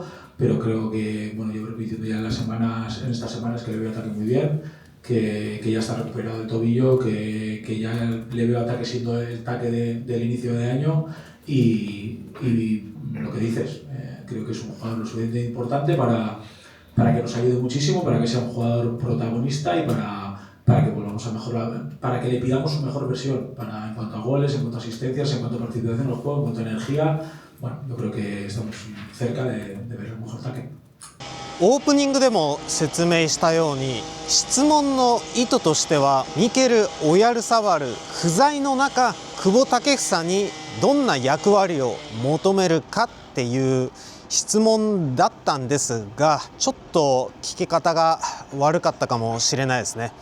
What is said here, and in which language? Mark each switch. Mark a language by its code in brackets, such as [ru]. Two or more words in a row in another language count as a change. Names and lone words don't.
[es] pero creo que, yo creo que diciendo ya en estas semanas que le veo ataque muy bien, que ya está recuperado el tobillo, que ya le veo ataque siendo el ataque del inicio de año, y lo que dices, creo que es un jugador lo suficientemente importante para que nos ayude muchísimo, para que sea un jugador protagonista y para que volvamos a mejorar, para que le pidamos su mejor versión en cuanto a goles, en cuanto a asistencias, en cuanto a participación en el juego, en cuanto a energía. Bueno, yo creo que estamos cerca de ver un mejor ataque. [ja] オープニングでも説明したように、質問の意図としてはミケル・オヤルサバル不在の中、久保建英にどんな役割を求めるかっていう質問だったんですが、ちょっと聞き方が悪かったかもしれないですね。